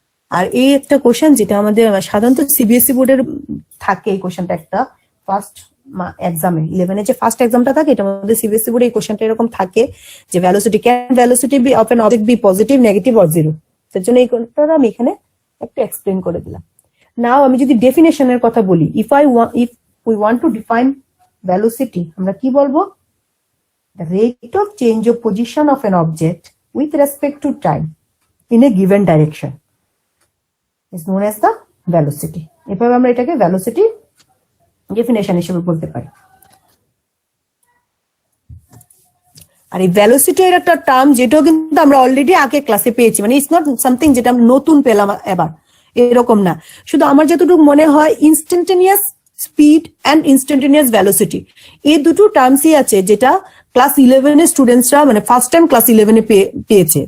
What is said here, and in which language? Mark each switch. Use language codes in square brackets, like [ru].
[bn] আর এই একটা কোশ্চেন যেটা আমাদের সাধারণত সিবিএসই বোর্ডের থাকে, এই কোশ্চেনটা একটা ফার্স্ট এক্সামে 11 যে ফার্স্ট এক্সামটা থাকে, এটা আমাদের সিবিএসই বোর্ডে এই কোশ্চেনটা এরকম থাকে যে [en] Velocity be of an object be positive, negative or 0। [bn] তার জন্য এই কোশ্চেনটা আমি এখানে একটু এক্সপ্লেন করে দিলাম। নাও আমি যদি ডেফিনেশনের কথা বলি, [en] if we want to define velocity, [bn] আমরা কি বলবো? [en] The rate of change of position of an object with respect to time in a given direction is known as the velocity. [bn] এভাবে আমরা এটাকে velocity ডেফিনেশন হিসেবে বলতে পারি। আর এই velocity এর একটা টার্ম যেটাও কিন্তু আমরা অলরেডি আগে ক্লাসে পেয়েছি, মানে [en] it's not something [bn] যেটা আমরা নতুন পেলাম এবার, এরকম না। শুধু আমার যতটুকু মনে হয় instantaneous speed and instantaneous velocity, এই দুটো টার্মসই আছে যেটা ক্লাস 11 এর স্টুডেন্টসরা মানে ফার্স্ট টাইম ক্লাস 11 পেয়েছে।